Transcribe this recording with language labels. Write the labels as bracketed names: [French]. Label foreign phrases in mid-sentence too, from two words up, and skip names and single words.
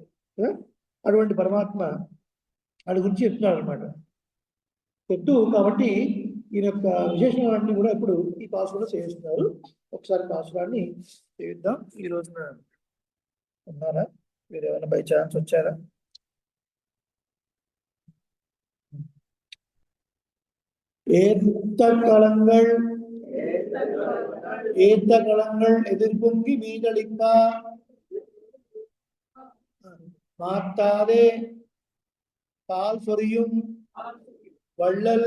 [Telugu] అటువంటి పరమాత్మ వాడి గురించి చెప్తున్నాడు అనమాట. చెప్తూ కాబట్టి ఈయన యొక్క విశేషణాలన్నీ కూడా ఇప్పుడు ఈ పాసులో చేస్తున్నారు. ఒకసారి పాసురాన్ని చేద్దాం. ఈ రోజున ఉన్నారా, మీరు ఏమైనా [English] by chance [Telugu] వచ్చారా? [Tamil] ஏத்த களங்கள் எதிர்பொங்கி மீதளிப்பா மாத்தாதே பால் சொரியும் வள்ளல்